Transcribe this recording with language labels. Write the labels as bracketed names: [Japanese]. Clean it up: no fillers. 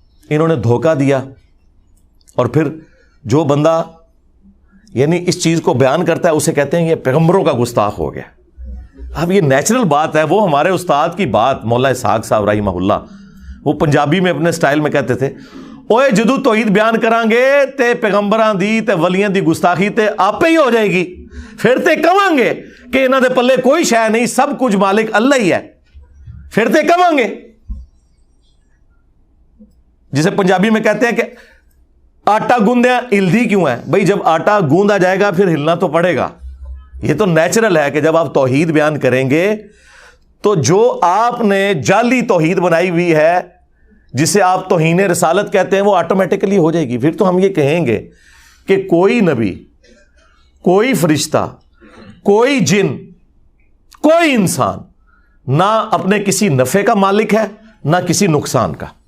[Urdu] انہوں نے دھوکہ دیا، اور پھر جو بندہ یعنی اس چیز کو بیان کرتا ہے اسے کہتے ہیں یہ پیغمبروں کا گستاخ ہو گیا. اب یہ نیچرل بات ہے. وہ ہمارے استاد کی بات مولا اسحاق صاحب رحمہ اللہ، وہ پنجابی میں اپنے سٹائل میں کہتے تھے [Punjabi] اوے جدو توحید بیان کران گے تے پیغمبران دی تے ولیاں دی گستاخی تے آپ ہی ہو جائے گی. پھر تے کہاں گے کہ انہاں دے پلے کوئی شے نہیں, سب کچھ مالک اللہ ہی ہے. پھر تے کہاں گے, [Urdu] جسے پنجابی میں کہتے ہیں کہ [Punjabi] آٹا گوندیا ہلدی کیوں ہے. [Urdu] بھائی جب آٹا گوندا جائے گا پھر ہلنا تو پڑے گا. یہ تو نیچرل ہے کہ جب آپ توحید بیان کریں گے تو جو آپ نے جعلی توحید بنائی ہوئی ہے جسے آپ توہین رسالت کہتے ہیں وہ آٹومیٹکلی ہو جائے گی. پھر تو ہم یہ کہیں گے کہ کوئی نبی, کوئی فرشتہ, کوئی جن, کوئی انسان نہ اپنے کسی نفع کا مالک ہے نہ کسی نقصان کا.